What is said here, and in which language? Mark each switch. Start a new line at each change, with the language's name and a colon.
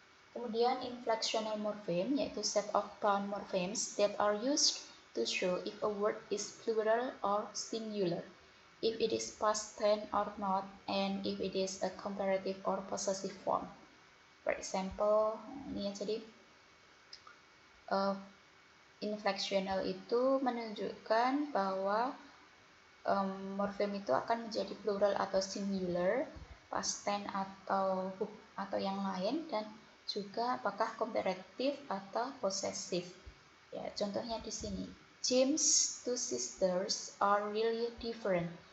Indonesian: Kemudian
English: inflectional morpheme
Indonesian: yaitu
English: set of bound morphemes that are used to show if a word is plural or singular, if it is past tense or not, and if it is a comparative or possessive form. For example,
Indonesian: ini ya, jadi inflectional itu menunjukkan bahwa morfem itu akan menjadi plural atau singular, past tense atau yang lain, dan juga apakah comparative atau possessive. Ya, contohnya di sini,
English: James' two sisters are really different.